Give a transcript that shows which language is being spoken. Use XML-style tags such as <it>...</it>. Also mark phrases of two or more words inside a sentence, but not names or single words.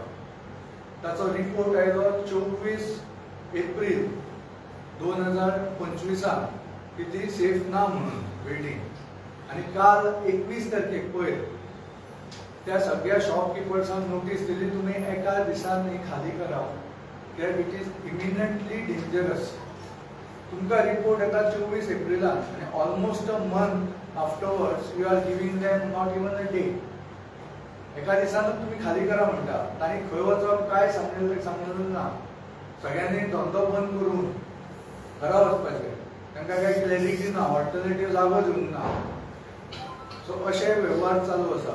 <kok>ताचो रिपोर्ट आयलो 24 एप्रील 2025 की ती सेफ ना म्हणून बिल्डींग. आनी काल 21 तारखेक पयर त्या सगळ्या शॉपकिपर्सांक नोटीस दिली तुमी एका दिसान ही खाली करात.</kok> <en>That it is imminently dangerous.</en> <kok>तुमका रिपोर्ट येता 24 एप्रिलान आनी</kok> <en>almost a month afterwards you are giving them not even a day.</en> <kok>एका दिसानूच तुम्ही खाली करा म्हणटा. तांणी खंय वचप काय सांगलेलें ना. सगळ्यांनी धंदो बंद करून घरा वचपाचें. तांकां काही क्लॅरिटी ना, ऑल्टरनेटीव जागो दिवंक ना. सो अशे वेव्हार चालू आसा.</kok>